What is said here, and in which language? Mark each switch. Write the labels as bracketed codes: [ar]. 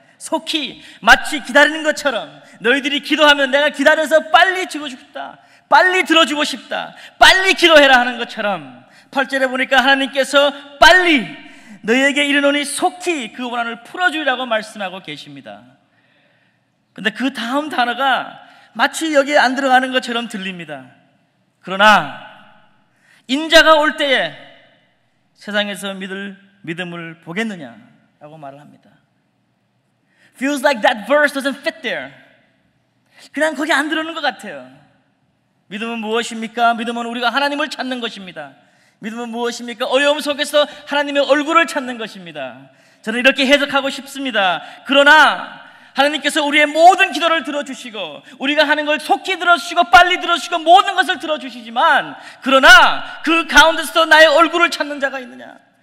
[ko] 속히, 마치 기다리는 것처럼 너희들이 기도하면 내가 기다려서 빨리 주고 싶다, 빨리 들어주고 싶다, 빨리 기도해라 하는 것처럼 8절에 보니까 하나님께서 빨리 너희에게 이르노니 속히 그 원한을 풀어주리라고 말씀하고 계십니다. 근데 그 다음 단어가 마치 여기에 안 들어가는 것처럼 들립니다. 그러나 인자가 올 때에 세상에서 믿음을 보겠느냐라고 말을 합니다. [en] Feels like that verse doesn't fit there. [ko] 그냥 거기 안 들어오는 것 같아요. 믿음은 무엇입니까? 믿음은 우리가 하나님을 찾는 것입니다. 믿음은 무엇입니까? 어려움 속에서 하나님의 얼굴을 찾는 것입니다. 저는 이렇게 해석하고 싶습니다. 그러나 하나님께서 우리의 모든 기도를 들어주시고 우리가 하는 걸 속히 들어주시고 빨리 들어주시고 모든 것을 들어주시지만, 그러나 그 가운데서도 나의 얼굴을 찾는 자가 있느냐?